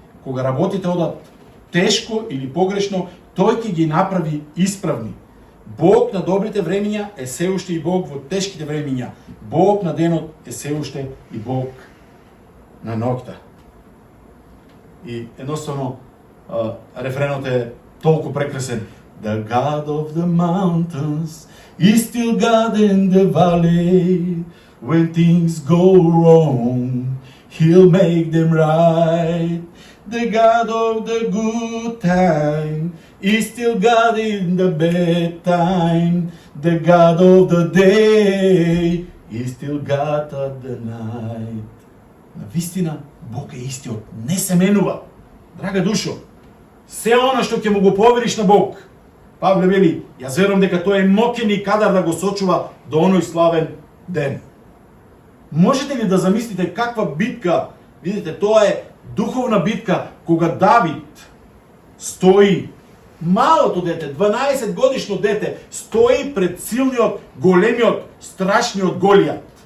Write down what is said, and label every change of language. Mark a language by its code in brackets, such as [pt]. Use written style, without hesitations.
[mk] Кога работите одат тешко или погрешно, тој ќе ги направи исправни. Бог на добрите времиња е се уште и Бог во тешките времиња. Бог на денот е се уште и Бог на ноќта. И едноставно рефренот е толку прекрасен. [en] The God of the mountains is still God in the valley. When things go wrong, He'll make them right. The God of the good time is still God in the bad time. The God of the day is still God at the night. [mk] Навистина, Бог е истиот, не се менува. Драга душо, се она што ќе му го повериш на Бог, Павле вели, јас верувам дека тој е моќен и кадар да го сочува до оној славен ден. Можете ли да замислите каква битка? Видите, тоа е духовна битка кога Давид стои, малото дете, 12 годишно дете, стои пред силниот, големиот, страшниот Голијат.